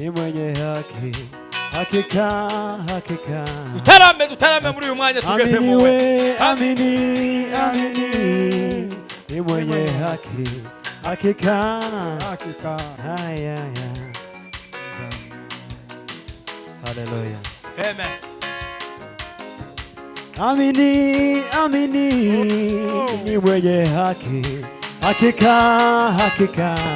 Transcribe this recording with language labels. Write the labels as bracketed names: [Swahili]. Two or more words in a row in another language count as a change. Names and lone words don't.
[Swahili] mwenye haki, hakika, hakika. [Kinyarwanda] Dutarame muri uyu mwanya tugeze mu we. [Swahili] Amini, amini, ni mwenye haki, hakika, hakika. Haya, haya. Hallelujah. Amen. Amini, amini, ni mwenye haki, hakika, hakika.